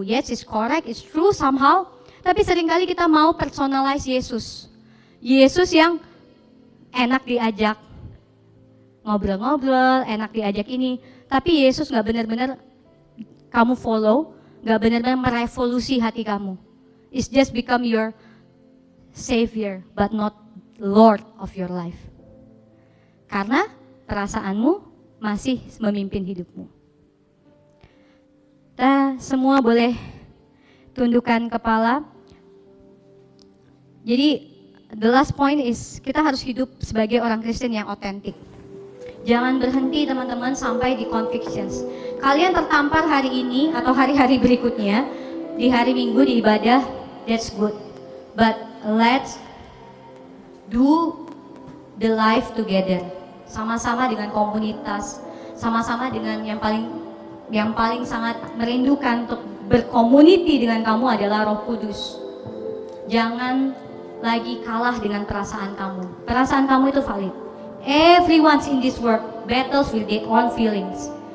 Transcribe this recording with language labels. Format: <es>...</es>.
<en>Yes, it's correct, it's true somehow.</en> <id>Tapi seringkali kita mau personalize Yesus. Yesus yang enak diajak ngobrol-ngobrol, enak diajak ini. Tapi Yesus gak benar-benar kamu follow, gak benar-benar merevolusi hati kamu.</id> <en>It's just become your Savior, but not Lord of your life.</en> <id>Karena perasaanmu masih memimpin hidupmu. Kita semua boleh tundukkan kepala. Jadi</id> <en>the last point is</en> <id>kita harus hidup sebagai orang Kristen yang otentik. Jangan berhenti teman-teman sampai di convictions. Kalian tertampar hari ini atau hari-hari berikutnya di hari Minggu di ibadah,</id> <en>that's good. But let's do the life together.</en> <id>Sama-sama dengan komunitas, sama-sama dengan yang paling sangat merindukan untuk berkomuniti dengan kamu adalah Roh Kudus. Jangan lagi kalah dengan perasaan kamu. Perasaan kamu itu valid.</id> <en>Everyone's in this world battles with their own feelings.</en>